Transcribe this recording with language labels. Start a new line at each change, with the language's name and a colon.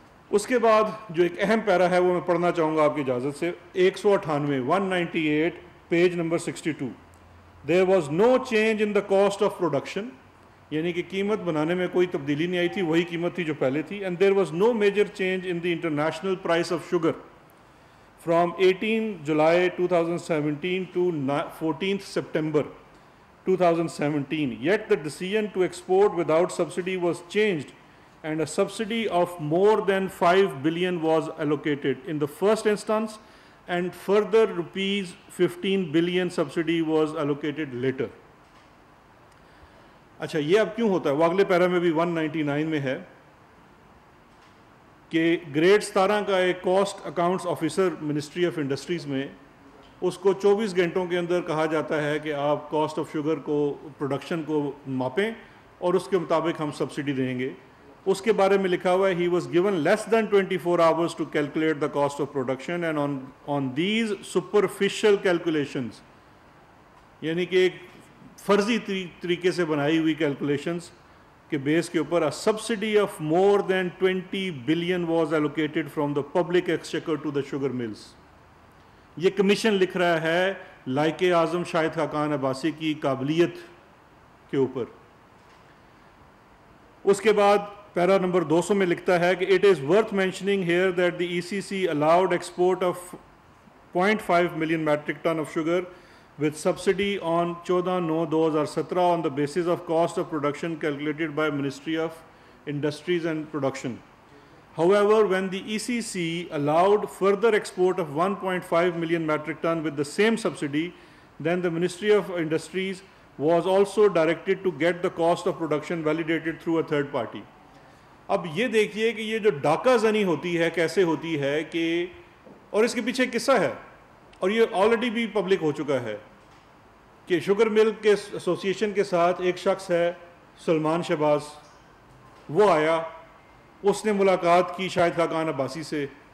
Urdu: اس کے بعد جو ایک اہم پیرا ہے وہ میں پڑھنا چاہوں گا آپ کی اجازت سے, 198 page number 62.
English: There was no change in the cost of production,
Urdu: یعنی کہ قیمت بنانے میں کوئی تبدیلی نہیں آئی تھی, وہی قیمت تھی جو پہلے تھی.
English: And there was no major change in the international price of sugar from 18 July 2017 to 14th September 2017. Yet the decision to export without subsidy was changed and a subsidy of more than 5 billion was allocated in the first instance, and further rupees 15 billion subsidy was allocated later.
Urdu: اچھا, یہ اب کیوں ہوتا ہے؟ وہ اگلے پیرا میں بھی 199 میں ہے کہ گریڈ 17 کا ایک cost accounts officer ministry of industries میں, اس کو 24 گھنٹوں کے اندر کہا جاتا ہے کہ آپ کاسٹ آف شوگر کو, پروڈکشن کو ماپیں اور اس کے مطابق ہم سبسڈی دیں گے. اس کے بارے میں لکھا ہوا ہے,
English: he was given less than 24 hours to calculate the cost of production and on these superficial calculations,
Urdu: یعنی کہ ایک فرضی طریقے سے بنائی ہوئی کیلکولیشنز کے بیس کے اوپر
English: a subsidy of more than 20 billion was allocated from the public exchequer to the sugar mills.
Urdu: یہ کمیشن لکھ رہا ہے لائق اعظم شاہد خاقان عباسی کی قابلیت کے اوپر. اس کے بعد پیرا نمبر 200 میں لکھتا ہے کہ
English: it is worth mentioning here that the ECC allowed export of 0.5 million metric ton of sugar with subsidy on 14/9/2017 on the basis of cost of production calculated by Ministry of Industries and Production. However, when the ECC allowed further export of 1.5 million metric ton with the same subsidy, then the Ministry of Industries was also directed to get the cost of production validated through a third party.
Urdu: اب یہ دیکھیے کہ یہ جو ڈاکہ زنی ہوتی ہے کیسے ہوتی ہے کہ، اور اس کے پیچھے قصہ ہے اور یہ آلریڈی بھی پبلک ہو چکا ہے کہ شوگر مل کے ایسوسی ایشن کے ساتھ ایک شخص ہے سلمان شہباز، وہ آیا، اس نے ملاقات کی شاہد خاقان عباسی سے.